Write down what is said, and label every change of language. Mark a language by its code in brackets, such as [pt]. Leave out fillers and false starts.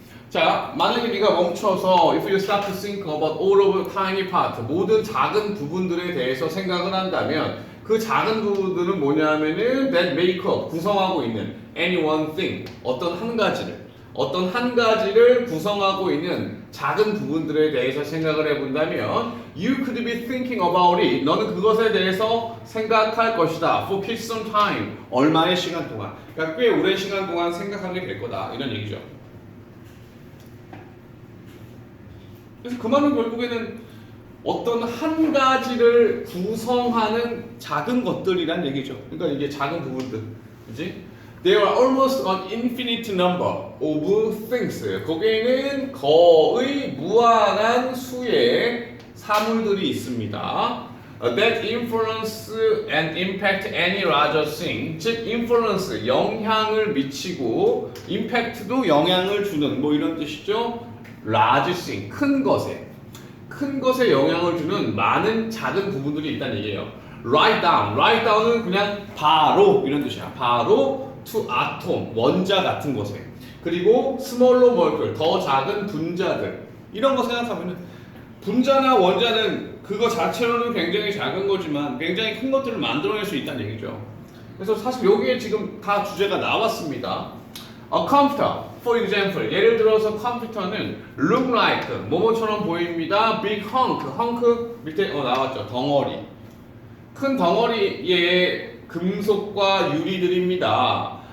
[ko] 자, 만약에 네가 멈춰서 [en] if you stop to think about all of tiny part, [ko] 모든 작은 부분들에 대해서 생각을 한다면 그 작은 부분들은 뭐냐면은 [en] that make up, [ko] 구성하고 있는 [en] any one thing, [ko] 어떤 한 가지를 구성하고 있는 작은 부분들에 대해서 생각을 해본다면 [en] you could be thinking about it, [ko] 너는 그것에 대해서 생각할 것이다 [en] for quite some time, [ko] 얼마의 시간 동안, 그러니까 꽤 오랜 시간 동안 생각하게 될 거다 이런 얘기죠. 그래서 그 말은 결국에는 어떤 한 가지를 구성하는 작은 것들이란 얘기죠. 그러니까 이게 작은 부분들, 그렇지? [en] There are almost an infinite number of things. [ko] 거기에는 거의 무한한 수의 사물들이 있습니다. [en] That influence and impact any larger thing. [ko] 즉, influence, 영향을 미치고, impact도 영향을 주는, 뭐 이런 뜻이죠. [en] large thing, [ko] 큰 것에 영향을 주는 많은 작은 부분들이 있다는 얘기예요. Write down은 그냥 바로 이런 뜻이야. 바로 [en] to atom, [ko] 원자 같은 것에. 그리고 [en] smaller molecule, [ko] 더 작은 분자들. 이런 거 생각하면은 분자나 원자는 그거 자체로는 굉장히 작은 거지만 굉장히 큰 것들을 만들어낼 수 있다는 얘기죠. 그래서 사실 여기에 지금 다 주제가 나왔습니다. [en] A computer, for example, [ko] 예를 들어서 컴퓨터는 [en] look like, [ko] 뭐뭐처럼 보입니다. [en] big hunk, hunk [ko] 밑에 나왔죠. 덩어리. 큰 덩어리의 금속과 유리들입니다.